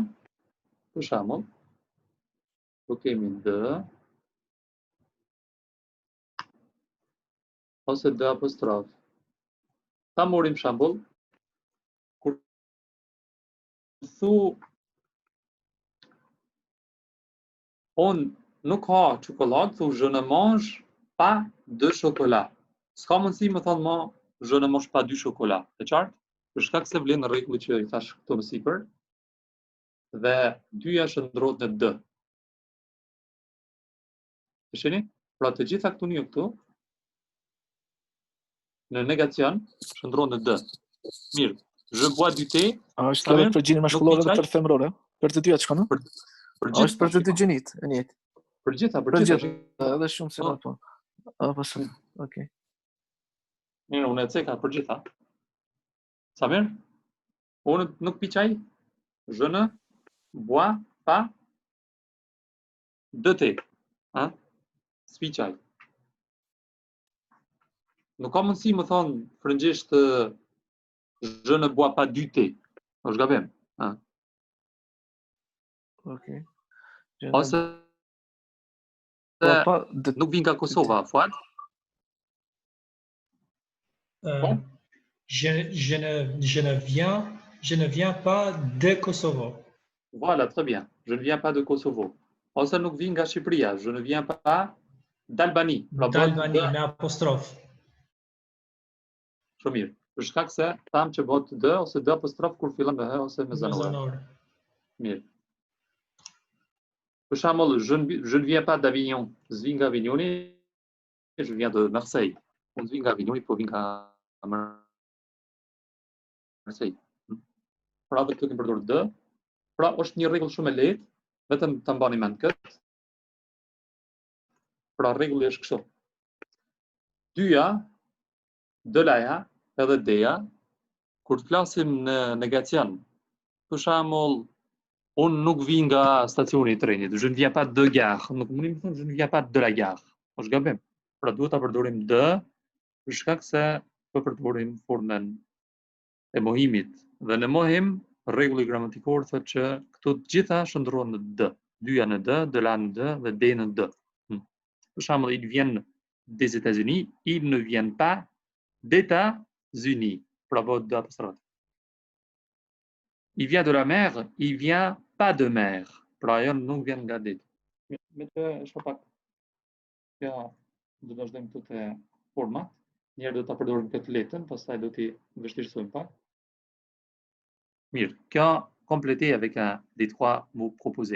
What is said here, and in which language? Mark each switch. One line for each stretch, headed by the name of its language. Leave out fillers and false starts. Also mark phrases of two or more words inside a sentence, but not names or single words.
Albanian: Për shembull, ku kemi d ose d apostrof. Ta morim shembull, kur thu on nuk ha çokoladë, thu
French: je ne mange pas de chocolat.
Albanian: S'ka mundësi më thonë ma
French: je ne mange pas du chocolat.
Albanian: E qartë? Për shkak se vlen rregulli që i thash këtu më sipër, dhe dyja shndrohet në d. E shihni? Pra të gjitha këtu një këtu në negacion shndrohen në d. Mirë,
French: je bois du thé.
Albanian: është edhe për gjinin mashkullore dhe për femërore? Për të dyja çka, no? Është për të dy gjinit, e njëjtë. Për gjitha. Edhe shumë se po. Po, okay. Mirë, unë e ceka për gjitha. Sa mirë? Unë nuk pi çaj.
French: Je ne bois pas de thé.
Albanian: S'pi çaj. Nuk ka mundësi më thonë frëngjisht
French: je ne bois pas du thé.
Albanian: Është gabim. Okay. Ose nuk vin nga Kosova, Fuad?
French: Je ne viens pas de Kosovo. Voilà, très bien. Je ne viens pas de Kosovo.
Albanian: Ose nuk vin nga Shqipëria.
French: Je ne viens pas d'Albanie. D'Albanie,
Albanian: me apostrof. Shumë mirë. Për shkak se tham që bëhet d ose d apostrof kur fillon me h ose me zanore. Mirë. Për shembull,
French: je ne viens pas d'Avignon.
Albanian: S'vi nga
French: Avignoni, je viens de Marseille.
Albanian: Unë s'vi nga Avignoni, po vi nga Marseille. Pra dhe këtu kemi përdorur d. Pra është një rregull shumë e lehtë, vetëm ta mbani mend këtë. Pra rregulli është kështu. Dyja, dëlaja edhe deja, kur të flasim në negacion, për shembull, unë nuk vi nga stacioni i trenit,
French: je ne viens pas de gare,
Albanian: nuk mundi të them
French: je ne viens pas de la gare.
Albanian: Është gabim. Pra duhet ta përdorim d për shkak se po përdorim formën e mohimit. Dhe në mohim, rregulli gramatikor thotë që këto të gjitha shndrohen në d. Dyja në d, dëla në d dhe d në d. Për shembull,
French: ils viennent des États-Unis, ils ne viennent pas d'États-Unis.
Albanian: Pra bot dë apostrofë.
French: Il vient de la mer, il vient pas de mer.
Albanian: Pra ajo nuk vjen nga ditë. Me të është pak. Ja, do të vazhdojmë këtu te format. Njerë do ta përdorim këtë letën, pastaj do t'i vështirësojmë pak. Mirë, kjo
French: complété avec les trois mots proposés.